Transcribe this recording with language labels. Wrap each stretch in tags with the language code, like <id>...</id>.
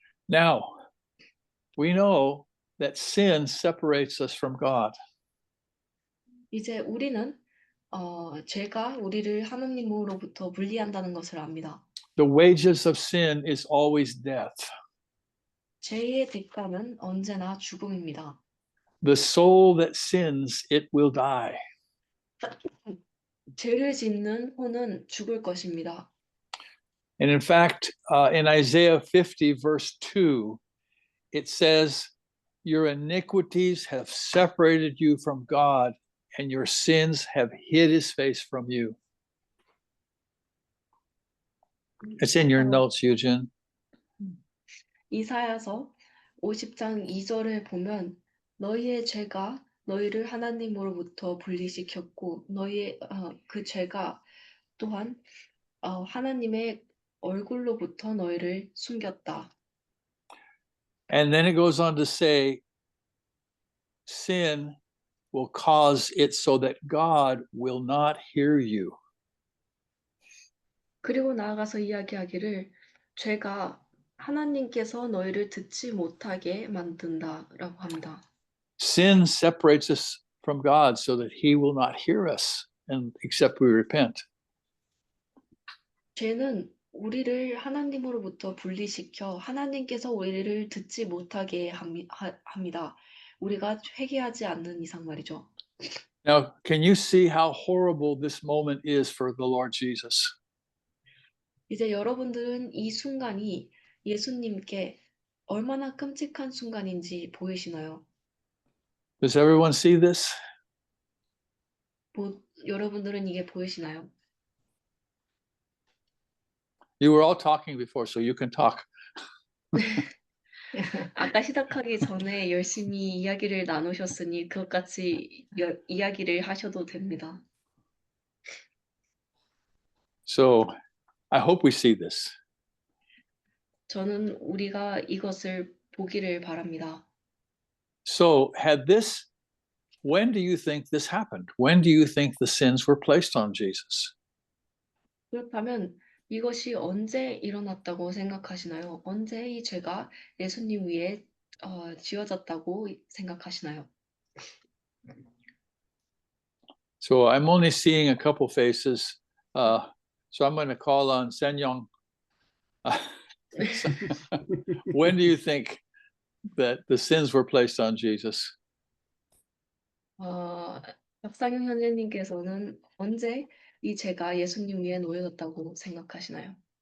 <en>Now, we know that sin separates us from God.</en> <ko>이제 우리는 죄가 우리를 하나님으로부터 분리한다는 것을 압니다.</ko> <en>The wages of sin is always death.</en> <ko>죄의 대가는 언제나 죽음입니다.</ko> <en>The soul that sins, it will die.</en> <ko>죄를 짓는 혼은 죽을 것입니다.</ko> <en>And in fact, in Isaiah 50, verse 2, it says, your iniquities have separated you from God, and your sins have hid his face from you. It's in your notes, Eugene.</en> <ko>이사야서 50장 2절을 보면 너희의 죄가 너희를 하나님으로부터 분리시켰고 너희의 그 죄가 또한 하나님의 얼굴로부터 너희를 숨겼다.</ko> <en>And then it goes on to say, sin will cause it so that God will not hear you.</en> <ko>그리고 나아가서 이야기하기를 죄가 하나님께서 너희를 듣지 못하게 만든다라고 합니다.</ko> <en>Sin separates us from God so that he will not hear us and except we repent.</en> <ko>죄는 우리를 하나님으로부터 분리시켜 하나님께서 우리를 듣지 못하게 합니다. 우리가 회개하지 않는 이상 말이죠.</ko> <en>Now, can you see how horrible this moment is for the Lord Jesus?</en> <ko>이제 여러분들은 이 순간이 예수님께 얼마나 끔찍한 순간인지 보이시나요?</ko> <en>Does everyone see this?</en> <ko>여러분들은 이게 보이시나요?</ko> <en>You were all talking before, so you can talk.</en> <ko>아까 시작하기 전에 열심히 이야기를 나누셨으니 그것같이 이야기를 하셔도 됩니다.</ko> <en>So I hope we see this.</en> <ko>저는 우리가 이것을 보기를 바랍니다.</ko> <en>So when do you think this happened? When do you think the sins were placed on Jesus?</en> <ko>그렇다면 이것이 언제 일어났다고 생각하시나요? 언제 이 죄가 예수님 위에 지어졌다고 생각하시나요?</ko> <en>So I'm only seeing a couple faces. So I'm going to call on Sen-Yong. When do you think that the sins were placed on Jesus?</en> <ko>박상영 현재님께서는 언제 이 죄가 예수님 위에 놓여졌다고 생각하시나요?</ko>